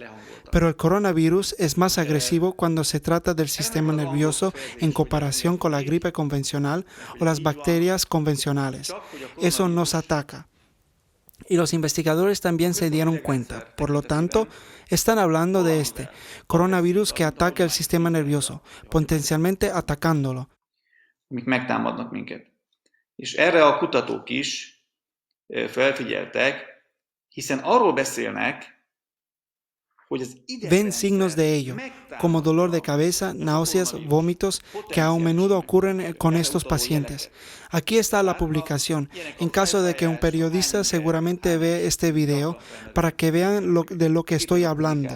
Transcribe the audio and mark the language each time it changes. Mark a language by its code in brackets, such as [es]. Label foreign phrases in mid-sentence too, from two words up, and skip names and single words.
[es] Pero el coronavirus es más agresivo cuando se trata del sistema nervioso en comparación con la gripe convencional o las bacterias convencionales. Eso nos ataca. Y los investigadores también se dieron cuenta. Por lo tanto, están hablando de este coronavirus que ataca el sistema nervioso, potencialmente atacándolo. [hu] Amik megtámadnak minket. És erre a kutatók is felfigyeltek, hiszen arról beszélnek, [es] ven signos de ello, como dolor de cabeza, náuseas, vómitos, que a menudo ocurren con estos pacientes. Aquí está la publicación, en caso de que un periodista seguramente ve este video, para que vean de lo que estoy hablando.